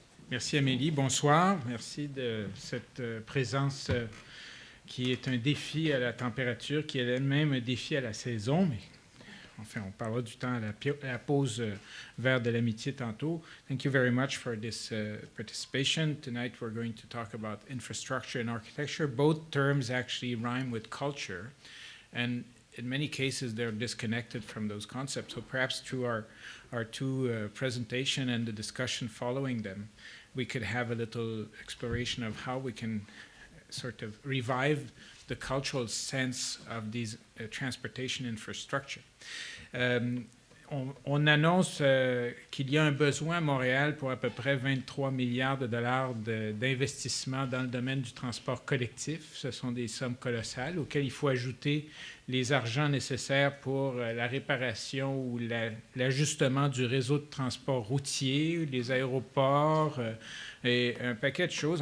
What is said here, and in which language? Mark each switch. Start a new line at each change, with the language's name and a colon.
French: Merci Amélie, bonsoir. Merci de cette présence qui est un défi à la température, qui est elle-même un défi à la saison, mais enfin, on parlera du temps à la pause vers de l'amitié tantôt.
English: Thank you very much for this participation. Tonight we're going to talk about infrastructure and architecture. Both terms actually rhyme with culture, and in many cases they're disconnected from those concepts. So perhaps through our two presentation and the discussion following them, we could have a little exploration of how we can sort of revive the cultural sense of these transportation infrastructure.
French: On annonce qu'il y a un besoin à Montréal pour à peu près 23 milliards de dollars d'investissement dans le domaine du transport collectif. Ce sont des sommes colossales auxquelles il faut ajouter les argents nécessaires pour la réparation ou l'ajustement du réseau de transport routier, les aéroports et un paquet de choses.